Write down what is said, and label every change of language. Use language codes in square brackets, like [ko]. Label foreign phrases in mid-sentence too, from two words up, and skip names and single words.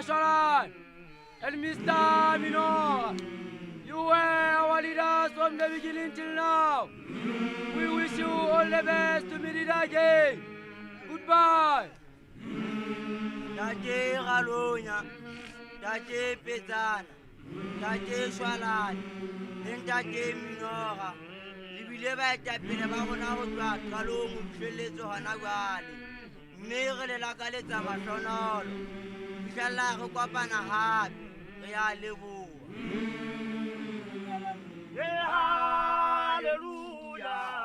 [en] Sharan, and Mr. Minora. You were our leaders from the beginning till now. We wish you all the best to meet it again. Goodbye. [st] Tate Alonya, Tate Bezan, Tate Sharan, and Tate Minora. Lebile ba etapele ba rona go tswa qalong mofeletso hana jwale mme re le lakaletsa mahlonolo fihlella re kopana hape re ya leboha. Hallelujah.